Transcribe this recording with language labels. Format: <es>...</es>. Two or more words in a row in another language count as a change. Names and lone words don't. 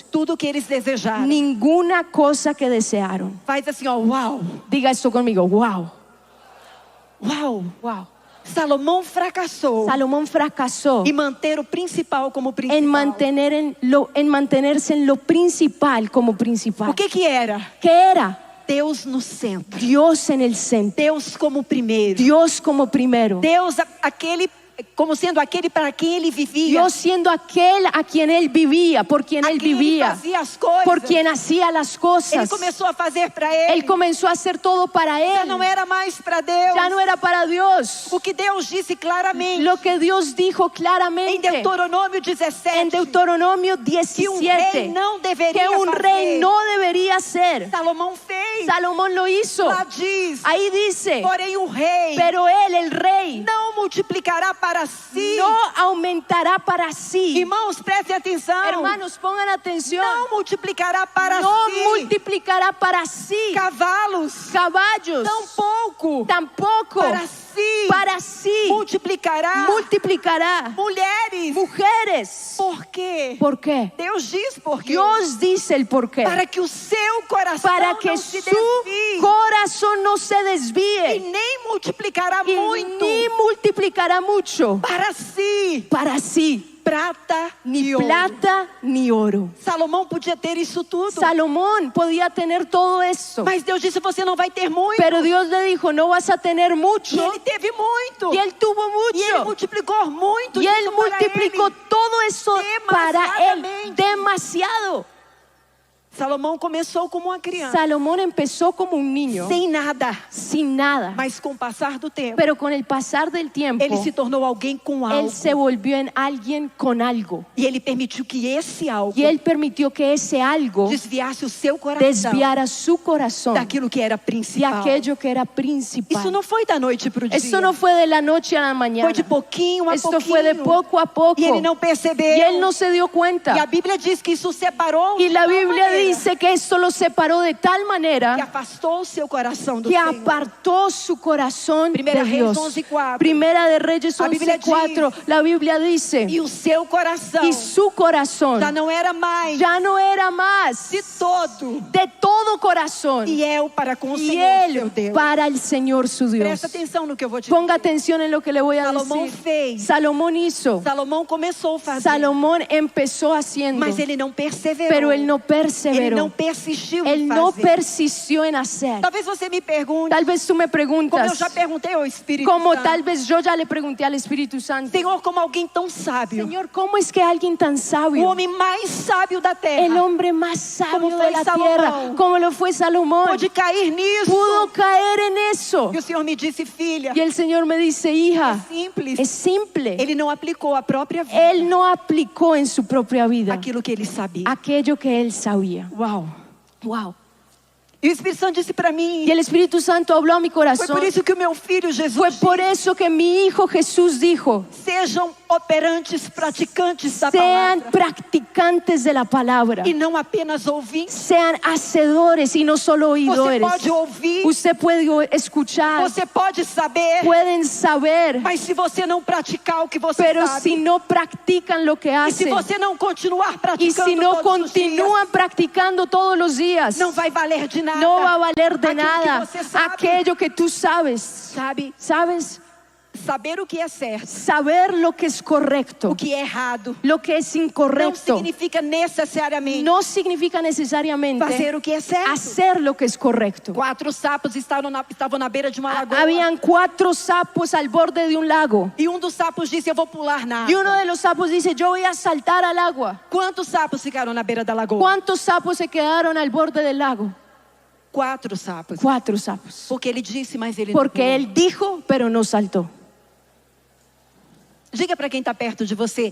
<pt>tudo que eles desejaram.</pt> <es>ninguna cosa que desearon.</es> <pt>Faz assim, ó, uau,</pt> <es>Diga esto conmigo, wow,</es> <pt>uau.</pt> <es>wow.</es> <pt>Salomão fracassou</pt> <es>Salomón fracasó</es> <pt>em manter o principal como principal.</pt> <es>en mantenerse en lo principal como principal.</es> <pt>O que era?</pt> <es>¿Qué era?</es> <pt>Deus no centro.</pt> <es>Dios en el centro.</es> <pt>Deus como primeiro.</pt> <es>Dios como primero.</es> <pt>Deus aquele como sendo aquele para quem ele vivia.</pt> <es>Dios siendo aquel a quien él vivía, por quien</es> <pt>a</pt> <es>él</es> <pt>quem ele</pt> <es>vivía,</es> <pt>fazia as coisas.</pt> <es>por quien hacía las</es> <pt>Ele</pt> <es>cosas.</es> <pt>começou a fazer para ele.</pt> <es>Él comenzó a hacer todo para</es> <pt>Já</pt> <es>él.</es> <pt>não era mais para Deus.</pt> <es>Ya no era para Dios.</es> <pt>O que Deus disse claramente</pt> <es>Lo que Dios dijo</es> <pt>em</pt> <es>claramente</es> <pt>Deuteronômio 17.</pt> <es>en Deuteronomio</es> <pt>que um rei</pt> <es>17,</es> <pt>não deveria</pt> <es>que un</es> <pt>fazer.</pt> <es>rey no debería ser.</es> <pt>Salomão fez.</pt> <es>Salomón lo hizo.</es> <pt>Lá diz.</pt> <es>Ahí dice,</es> <pt>Porém o rei</pt> <es>pero él, el rey,</es> <pt>não multiplicará para si.</pt> <es>no aumentará para sí.</es> <pt>Irmãos, prestem atenção.</pt> <es>Hermanos, pongan atención.</es> <pt>Não multiplicará para</pt> <es>No</es> <pt>si.</pt> <es>multiplicará para sí</es> <pt>Cavalos.</pt> <es>caballos,</es> <pt>Tampouco.</pt> <es>tampoco</es> <pt>Para si.</pt> <es>multiplicará</es> <pt>Mulheres.</pt> <es>mujeres.</es> <pt>Por quê?</pt> <es>¿Por qué?</es> <pt>Deus diz por quê.</pt> <es>Dios dice el por qué.</es> <pt>Para que o seu coração</pt> <es>Para que</es> <pt>não</pt> <es>su</es> <pt>se desvie.</pt> <es>corazón no se</es> <pt>E</pt> <es>desvíe</es> <pt>nem multiplicará</pt> <es>y</es> <pt>muito.</pt> <es>ni multiplicará mucho</es> <pt>Para si.</pt> <es>para sí,</es> <pt>Prata</pt> <es>ni</es> <pt>e ouro.</pt> <es>plata ni oro.</es> <pt>Salomão podia ter isso tudo.</pt> <es>Salomón podía tener todo eso,</es> <pt>Mas Deus disse, você não vai ter muito.</pt> <es>pero Dios le dijo, no vas a tener mucho.</es> <pt>E ele teve muito.</pt> <es>Y él tuvo</es> <pt>E ele</pt> <es>mucho.</es> <pt>multiplicou muito.</pt> <es>Y él</es> <pt>disso para</pt> <es>multiplicó</es> <pt>ele.</pt> <es>todo eso para él</es> <pt>Demasiadamente.</pt> <es>demasiado.</es> <pt>Salomão começou como uma criança,</pt> <es>Salomón empezó como un niño,</es> <pt>sem nada,</pt> <es>sin nada.</es> <pt>mas com o passar do tempo,</pt> <es>Pero con el pasar del tiempo,</es> <pt>ele se tornou alguém com algo.</pt> <es>él se volvió en alguien con algo.</es> <pt>E ele permitiu que esse algo</pt> <es>Y él permitió que ese algo</es> <pt>desviasse o seu coração</pt> <es>desviara su corazón</es> <pt>daquilo que era</pt> <es>de</es> <pt>principal.</pt> <es>aquello que era</es> <pt>Isso</pt> <es>principal.</es> <pt>não foi da noite para o dia.</pt> <es>Eso no fue de la noche a la mañana.</es> <pt>Foi de pouquinho a</pt> <es>Esto</es> <pt>pouquinho.</pt> <es>fue de poco a poco.</es> <pt>E ele não percebeu.</pt> <es>Y él no se dio</es> <pt>E a</pt> <es>cuenta.</es> <pt>Bíblia diz que isso separou</pt> <es>Y la</es> <pt>de tal</pt> <es>Biblia</es> <pt>maneira</pt> <es>dice que esto lo separó de tal</es> <pt>que</pt> <es>manera</es> <pt>afastou o seu coração do</pt> <es>que</es> <pt>Senhor.</pt> <es>apartó su corazón de</es> <pt>Primera Reis</pt> <es>Dios.</es> <pt>11:4.</pt> <es>Primera de Reyes</es> <pt>A Bíblia</pt> <es>11:4. La Biblia dice,</es> <pt>E o seu coração</pt> <es>y su corazón</es> <pt>já não era mais</pt> <es>ya no era más</es> <pt>de todo</pt> <es>de todo corazón</es> <pt>fiel para com o</pt> <es>y</es> <pt>Senhor, seu</pt> <es>él</es> <pt>Deus.</pt> <es>para el Señor su Dios.</es> <pt>Presta atenção no que eu vou te</pt> <es>Ponga</es> <pt>dizer.</pt> <es>atención en lo que le voy a</es> <pt>Salomão</pt> <es>decir.</es> <pt>fez.</pt> <es>Salomón hizo.</es> <pt>Salomão começou a fazer,</pt> <es>Salomón empezó haciendo,</es> <pt>mas ele não perseverou.</pt> <es>pero él no</es> <pt>Ele não</pt> <es>perseveró.</es> <pt>persistiu</pt> <es>Él</es> <pt>em</pt> <es>no</es> <pt>fazer.</pt> <es>persistió en hacer.</es> <pt>Talvez você me pergunte,</pt> <es>Tal vez tú me</es> <pt>como eu</pt> <es>preguntas,</es> <pt>já perguntei ao Espírito</pt> <es>como</es> <pt>Santo,</pt> <es>tal vez yo ya le pregunté al Espíritu Santo,</es> <pt>Senhor, como alguém tão sábio,</pt> <es>Señor, ¿cómo es que alguien tan</es> <pt>o</pt> <es>sabio,</es> <pt>homem mais sábio da terra,</pt> <es>el hombre más sabio Como fue de la Salomón, tierra, como lo fue Salomón,</es> <pt>pôde cair nisso?</pt> <es>pudo caer en eso?</es> <pt>E o Senhor me disse, filha,</pt> <es>Y el Señor me dice, hija,</es> <pt>simples.</pt> <es>es simple.</es> <pt>Ele não aplicou a própria vida,</pt> <es>Él no aplicó en su propia vida</es> <pt>aquilo que ele sabia.</pt> <es>aquello que él sabía.</es> <pt>Uau!</pt> <es>Wow.</es> <pt>E o Espírito Santo disse para mim,</pt> <es>Y el Espíritu Santo habló a mi</es> <pt>foi</pt> <es>corazón.</es> <pt>por isso que o meu filho Jesus</pt> <es>Fue por eso que mi hijo Jesús dijo,</es> <pt>sejam operantes, praticantes da</pt> <es>sean</es> <pt>palavra,</pt> <es>practicantes de la palabra,</es> <pt>e não apenas ouvintes.</pt> <es>sean hacedores y no solo</es> <pt>Você</pt> <es>oidores.</es> <pt>pode ouvir,</pt> <es>Usted puede escuchar,</es> <pt>você pode saber,</pt> <es>pueden saber,</es> <pt>mas se você não praticar o que você</pt> <es>pero</es> <pt>sabe,</pt> <es>si no practican lo que</es> <pt>e se</pt> <es>hacen,</es> <pt>você não continuar</pt> <es>y</es> <pt>praticando</pt> <es>si no</es> <pt>todos os dias,</pt> <es>continúan practicando todos los días,</es> <pt>não vai valer de nada.</pt> <es>no va a valer de</es> <pt>Aquilo</pt> <es>nada</es> <pt>que você sabe,</pt> <es>aquello que tú sabes.</es> <pt>sabe,</pt> <es>¿Sabes?</es> <pt>saber o que é certo,</pt> <es>Saber lo que es correcto,</es> <pt>o que é errado,</pt> <es>lo que es</es> <pt>não</pt> <es>incorrecto,</es> <pt>significa necessariamente</pt> <es>no significa necesariamente</es> <pt>fazer o que é certo.</pt> <es>hacer lo que es correcto.</es> <pt>4 sapos estavam na beira de uma lagoa.</pt> <es>Habían 4 sapos al borde de un lago.</es> <pt>E um dos sapos disse, eu vou pular na</pt> <es>Y</es> <pt>água.</pt> <es>uno de los sapos dice, yo voy a saltar al agua.</es> <pt>Quantos sapos ficaram na beira da lagoa?</pt> <es>¿Cuántos sapos se quedaron al borde del lago?</es> <pt>4 sapos.</pt> <es>4 sapos.</es> <pt>Porque ele disse, mas ele</pt> <es>Porque</es> <pt>não pulou.</pt> <es>él dijo, pero no saltó.</es> <pt>Diga para quem está perto de você,</pt>